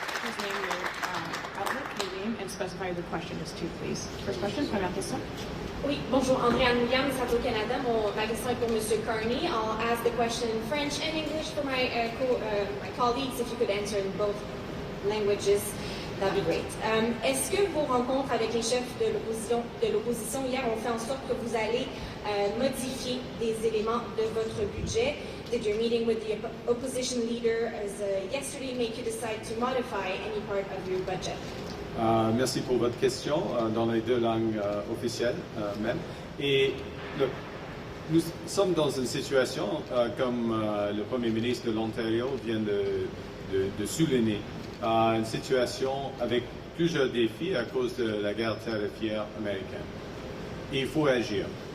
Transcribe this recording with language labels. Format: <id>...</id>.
<en>Please name your outlet, your name, and specify the question is to, please. First question,</en> <fr>première question. Oui, bonjour, Andréane Williams, Radio-Canada. Ma question est pour M. Carney.</fr> <en>I'll ask the question in French and English for my colleagues. If you could answer in both languages, that'd be great.</en> <fr>Est-ce que vos rencontres avec les chefs de l'opposition hier ont fait en sorte que vous allez modifier des éléments de votre budget?</fr> <en>Did your meeting with the opposition leader yesterday make you decide to modify any part of your budget?</en> <fr>Merci pour votre question dans les deux langues officielles même. Et nous sommes dans une situation, comme le Premier ministre de l'Ontario vient de souligner, une situation avec plusieurs défis à cause de la guerre tarifaire américaine. Et il faut agir.</fr>